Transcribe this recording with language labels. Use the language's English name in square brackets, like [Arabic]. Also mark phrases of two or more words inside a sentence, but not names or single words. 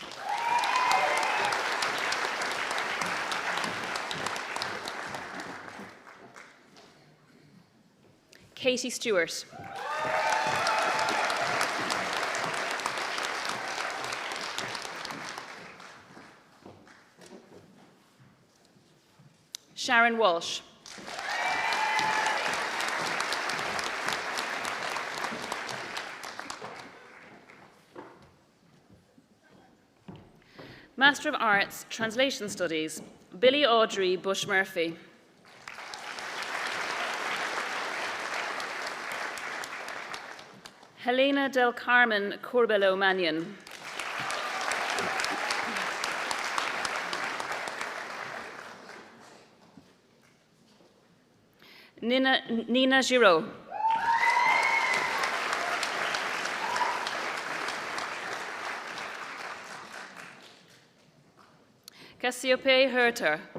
[English] Katie Stewart. Sharon Walsh. Master of Arts, Translation Studies, Billy Audrey Bush-Murphy. Helena del Carmen Corbello Mannion. Nina Giraud. Cassiope Herter.